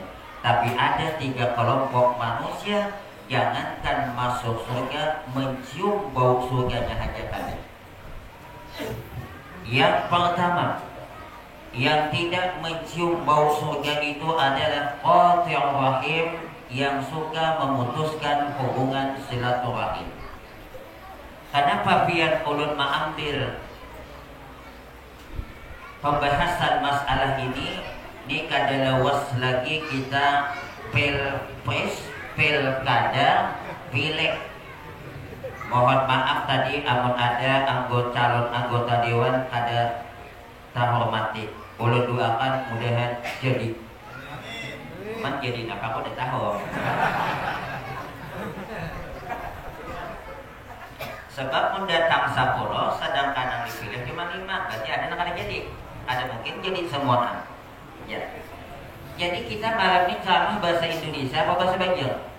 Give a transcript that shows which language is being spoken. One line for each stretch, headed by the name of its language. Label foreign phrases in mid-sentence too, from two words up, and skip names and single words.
Indonesian: Tapi ada 3 kelompok manusia, jangankan masuk surga, mencium bau surganya aja tadi. Yang pertama, yang tidak mencium bau surga itu adalah
Arabic: قاطع رحم,
Indonesian: yang suka memutuskan hubungan silaturahim.
Banjar: Kenapa biar ulun mengambil pembahasan masalah ini? Ini kada lawas lagi kita pilpres, pilkada, pileg. Mohon maaf tadi amun ada calon anggota dewan kada terhormati. Ulun doakan mudahan jadi. Man jadi nak aku udah tahu. Sebab mendatang 10 sedangkan yang dipilih cuma 5, berarti ada yang kada jadi.
Indonesian: Ada mungkin jadi semua. Ya. Jadi kita malam ini ceramah bahasa Indonesia apa bahasa Banjar?